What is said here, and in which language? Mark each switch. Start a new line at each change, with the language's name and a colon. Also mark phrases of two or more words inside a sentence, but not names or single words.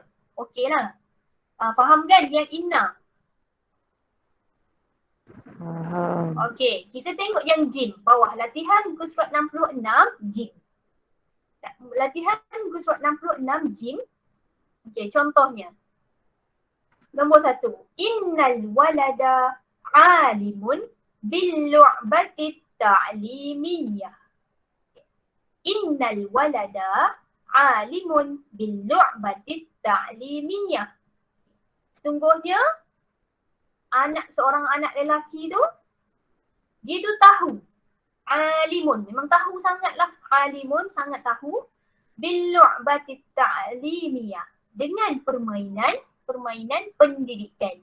Malay: Okay lah. Faham kan yang inna? Okey, kita tengok yang jim bawah latihan muka surat 66 jim. Latihan muka surat 66 jim. Okey, contohnya. Nombor 1.
Arabic: إن الولد عالم باللعبة التعليمية. إن الولد عالم باللعبة التعليمية.
Malay: Sesungguhnya seorang anak lelaki tu dia tu tahu. Alimun, memang tahu sangatlah. Alimun sangat tahu
Arabic: باللعبة التعليمية,
Malay: dengan permainan pendidikan.